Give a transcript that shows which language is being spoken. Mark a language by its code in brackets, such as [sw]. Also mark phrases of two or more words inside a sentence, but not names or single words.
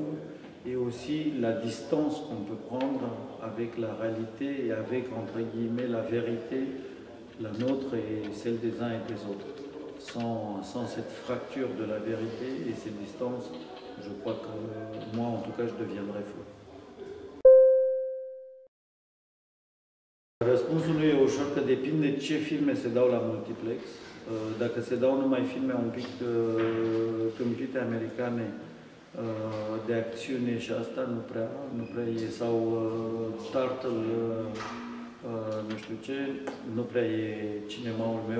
[fr] Et aussi la distance qu'on peut prendre avec la réalité et avec, entre guillemets, la vérité, la nôtre et celle des uns et des autres. Sans cette fracture de la vérité et cette distance, je crois que moi, en tout cas, je deviendrai fou. [ro] Răspunsul e ușor, că depinde ce filme se dau la multiplex. Dacă se dau numai filme un pic tâmpite americane de acțiune și asta nu prea e, sau Turtle, nu știu ce, nu prea e cinemaul meu.